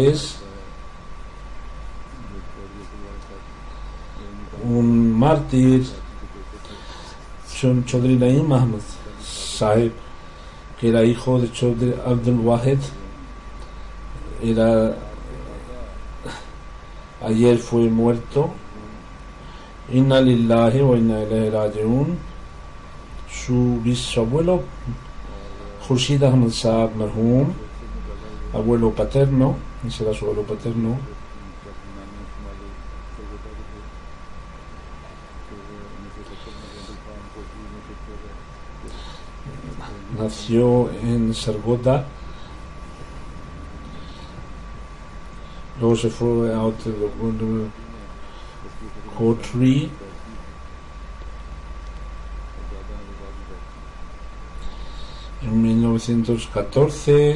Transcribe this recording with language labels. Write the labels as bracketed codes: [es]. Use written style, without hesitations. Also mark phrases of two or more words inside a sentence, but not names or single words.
[es] Un janaza es un mártir, Chaudhry Naeem Ahmed Sahib, que era hijo de Chaudhry Abdul Wahid. Ayer fue muerto. [ar] إنا لله وإنا إليه راجعون. [es] Su bisabuelo Khurshid Ahmed Saab Marhum, abuelo paterno, ese era su abuelo paterno, nació en Sargodha, luego se fue a Kotri, en 1914.